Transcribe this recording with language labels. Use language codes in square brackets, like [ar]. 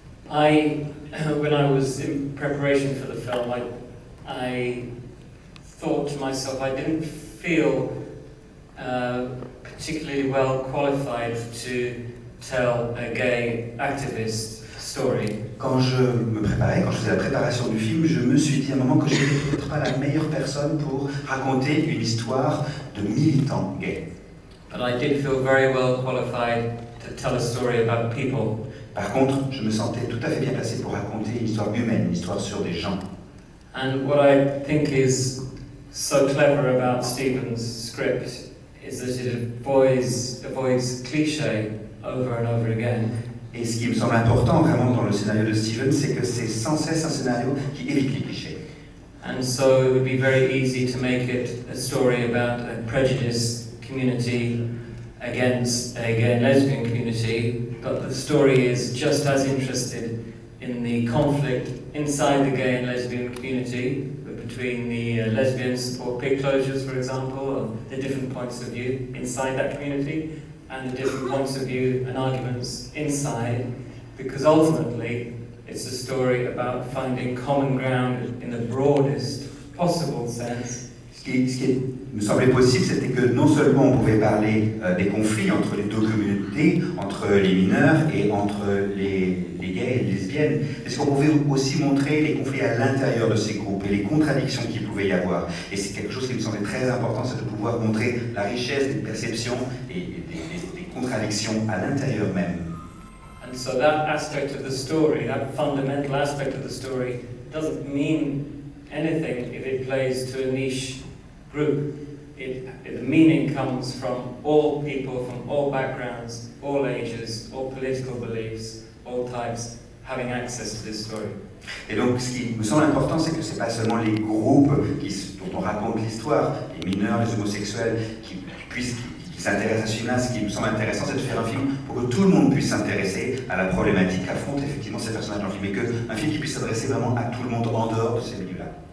[en] When I was in preparation for the film, I thought to myself I didn't feel particularly well qualified to tell a gay activist story. [fr] Quand je me préparais, quand je faisais la préparation du film, je me suis dit à un moment que je n'étais peut-être pas la meilleure personne pour raconter une histoire de militants gays. [en] But I did feel very well qualified to tell a story about people. [fr] Par contre, je me sentais tout à fait bien placé pour raconter une histoire humaine, une histoire sur des gens. [en] And what I think is so clever about Stephen's script is that it avoids cliché over and over again. [fr] Et ce qui me semble important vraiment dans le scénario de Stephen, c'est que c'est sans cesse un scénario qui évite les clichés. [en] And so it would be very easy to make it a story about a prejudiced community against a gay and lesbian community, but the story is just as interested in the conflict inside the gay and lesbian community, between the lesbians support pig closures, for example, or the different points of view inside that community, and the different points of view and arguments inside, because ultimately it's a story about finding common ground in the broadest possible sense. [fr] Ce qui me semblait possible, c'était que non seulement on pouvait parler des conflits entre les deux communautés, entre les mineurs et entre les gays et les lesbiennes, mais ce qu'on pouvait aussi montrer les conflits à l'intérieur de ces groupes et les contradictions qu'il pouvait y avoir. Et c'est quelque chose qui me semblait très important, c'est de pouvoir montrer la richesse des perceptions et des contradictions à l'intérieur même. [en] And so that aspect of the story, that fundamental aspect of the story, doesn't mean anything if it plays to a niche group. The meaning comes from all people, from all backgrounds, all ages, all political beliefs, all types, having access to this story. [fr] Et donc, ce qui me semble important, c'est que ce n'est pas seulement les groupes dont on raconte l'histoire, les mineurs, les homosexuels, qui s'intéressent à ce film-là. Ce qui me semble intéressant, c'est de faire un film pour que tout le monde puisse s'intéresser à la problématique qu'affrontent effectivement ces personnages dans le film, et qu'un film qui puisse s'adresser vraiment à tout le monde en dehors de ces milieux-là.